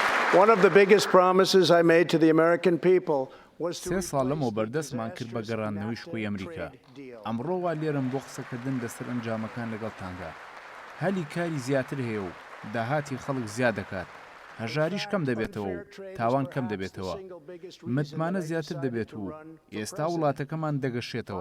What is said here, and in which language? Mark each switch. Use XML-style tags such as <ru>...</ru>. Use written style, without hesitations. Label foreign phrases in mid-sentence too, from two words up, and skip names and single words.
<en>One of the biggest promises I made to the American people was to</en> <ckb>3 ساڵ لەمەوە بەردەستمان کرد بە گەڕاندنەوەی شکۆی ئەمریکا. ئەمڕۆ وا لێرم بۆ قسەکردن لەسەر ئەنجامەکان لەگەڵتاندا. هەلی کاری زیاتر هەیە و داهاتی خەڵک زیاد دەکات. هەژاریش کەم دەبێتەوە و تاوان کەم دەبێتەوە. متمانە زیاتر دەبێت و ئێستا وڵاتەکەمان دەگەشێتەوە.</ckb>